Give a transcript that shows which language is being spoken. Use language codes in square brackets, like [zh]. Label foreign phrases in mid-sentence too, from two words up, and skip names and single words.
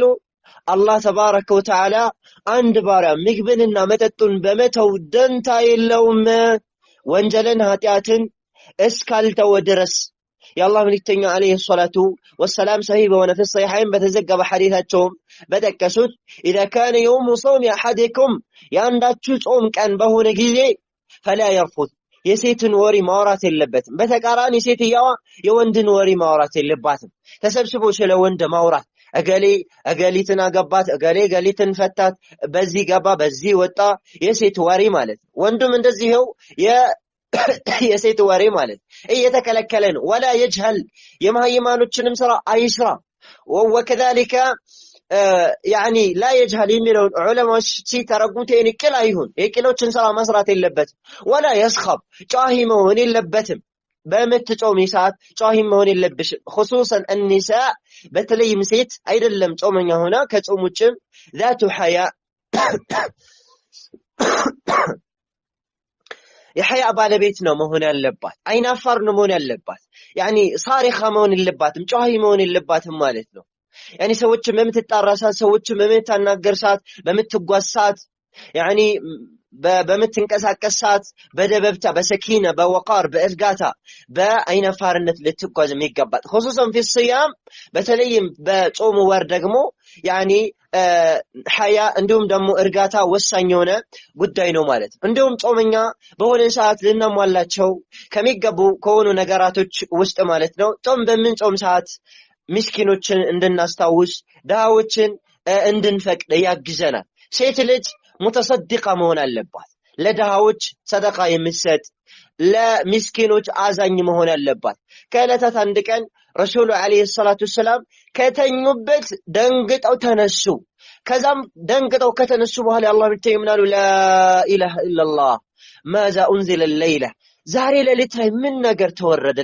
[am] አላህ ተባረከ ወተዓላ አንድ ባሪያ ምግብንና መጠጡን በመተው ደንታ የለውም ወንጀልን ኃጢአትን እስካልተወ ድረስ። የአላህ መልእክተኛ [ar] عليه الصلاة والسلام [am] ሰሂህ በሆነ ፍሰይሐይን በተዘገበ ሐዲታቸውም በጠቀሱት [ar] إذا كان يوم صوم أحدكم [am] ያንዳችሁ ጾም ቀን በሆነ ጊዜ [ar] فلا يرفث [am] የሴትን ወሬ ማውራት የለበትም። በተቃራኒ ሴትየዋ የወንድን ወሬ ማውራት የለባትም። ተሰብስቦ ስለ ወንድ ማውራት እገሊትን አገባት እገሊትን ፈታት በዚህ ገባ በዚህ ወጣ የሴት ወሬ ማለት ነው። ወንዱም እንደዚህው የሴት ወሬ ማለት እየተከለከለ ነው። ወላ يجهل የማይማኖችንም ስራ አይስራ። ወከذلك [ar] يعني لا يجهل [am] የሚለውን ዑለማዎች ሲተረጉሙት የቅል አይሁን የቅሎችን ስራ መስራት የለበትም። ወላ يسخب ጫሂ መሆን የለበትም። በመትጾም ሰዓት ጫሂ መሆን የለብሽም። [ar] خصوصا النساء [am] በተለይም ሴት አይደለም ጾመኛ ሆና ከጾም ውጭም [ar] ذات حياء [am] የሐያ ባለቤት ነው መሆን ያለባት። አይናፋር ነው መሆን ያለባት። ያኒ ሳሪኻ መሆን የለባትም ጫሂ መሆን የለባትም ማለት ነው። ያኒ ሰዎችን በምትጣራ ሰዓት ሰዎችን በምትናገር ሰዓት በምትጓዝ ሰዓት ያኒ በምትንቀሳቀስ ሰዓት በደበብታ በሰኪና በወቃር በእርጋታ በአይናፋርነት ልትጓዝ የሚገባት [ar] خصوصا في الصيام [am] በተለይም በጾም ወር ደግሞ ያኒ ሐያ እንዲሁም ደግሞ እርጋታ ወሳኝ የሆነ ጉዳይ ነው ማለት ነው። እንዲሁም ጾመኛ በሆነ ሰዓት ልናሟላቸው ከሚገቡ ከሆኑ ነገራቶች ውስጥ ማለት ነው ጾም በምንጾም ሰዓት ምስኪኖችን እንድናስታውስ ደሃዎችን እንድንፈቅድ ያግዘናል። ሴት ልጅ ሙተሰድቃ መሆን አለባት። ለደሃዎች ሰደቃ የምትሰጥ ለምስኪኖች አዛኝ መሆን አለባት። ከዕለታት አንድ ቀን ረሱሉ [ar] عليه الصلاة السلام [am] ከተኙበት ደንግጠው ተነሱ። ከዛም ደንግጠው ከተነሱ በኋላ አላህ ብቻ ይምናሉ [ar] لا إله إلا الله ماذا أنزل [am] الليلة ዛሬ ሌሊት ላይ ምን ነገር ተወረደ?